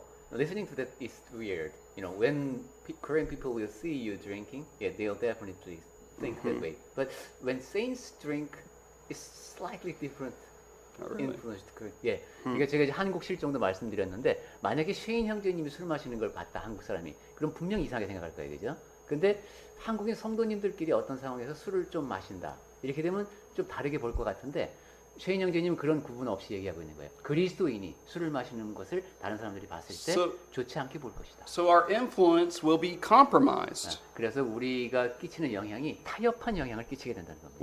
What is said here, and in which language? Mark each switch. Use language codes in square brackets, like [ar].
[en] Listening to that is weird. You know, when Korean people will see you drinking, yeah, they'll definitely think that way. But when saints drink, it's slightly different. Not really. influenced. [ko] 예, 그러니까 제가 이제 한국 실정도 말씀드렸는데 만약에 쉐인 형제님이 술 마시는 걸 봤다 한국 사람이, 그럼 분명 이상하게 생각할 거예요, 그죠? 근데 한국인 성도님들끼리 어떤 상황에서 술을 좀 마신다 이렇게 되면 좀 다르게 볼 것 같은데 쉐인 형제님은 그런 구분 없이 얘기하고 있는 거예요. 그리스도인이 술을 마시는 것을 다른 사람들이 봤을 때 좋지 않게 볼 것이다. [en] So our influence will be compromised. [ko] 그래서 우리가 끼치는 영향이 타협한 영향을 끼치게 된다는 겁니다.